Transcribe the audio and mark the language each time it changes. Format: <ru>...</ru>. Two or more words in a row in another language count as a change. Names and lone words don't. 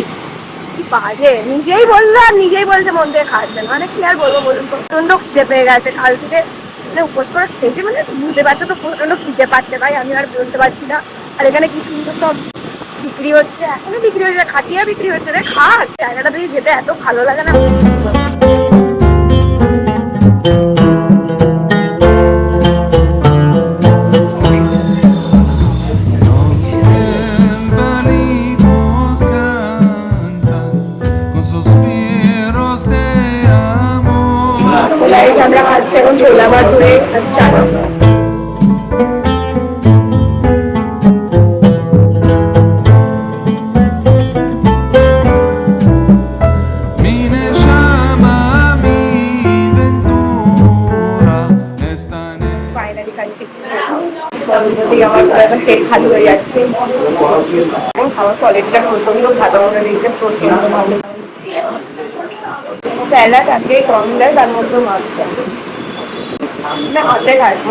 <bn>কি বাজে, নিজেই বললো আর নিজেই বলছে মন দিয়ে খাচ্ছে না। মানে কি আর বলবো বলুন তো, প্রচন্ড খিদে পেয়ে গেছে কাল থেকে। মানে উপোস করে খেয়েছি, মানে বুঝতে পারছো তো প্রচন্ড খিদে পাচ্ছে ভাই, আমি আর বলতে পারছি না। আর এখানে কি সুন্দর সব বিক্রি হচ্ছে, এখনো বিক্রি হচ্ছে, খাটিয়া বিক্রি হচ্ছে রে। খা, জায়গাটা দিয়ে যেতে এত ভালো লাগে না।</bn> <lad>Venidos cantan con suspiros de amor.</lad> <bn>আমরা খাচ্ছি এখন ছোলা ভাটুরে আর চানা।</bn> <lad>Mi neshama, mi ventura está en el</lad> <bn>ফাইনালি খাচ্ছি। বন্ধুদের আমার এখন পেট খালি হয়ে যাচ্ছে। এখন খাওয়ার কোয়ালিটিটা প্রচন্ড ভালো মনে দিয়েছে, প্রচন্ড ভালো। স্যালাড আজকে কম দেয়, তার মধ্যে মাছ চাই না, হাতে খাইছি।</bn>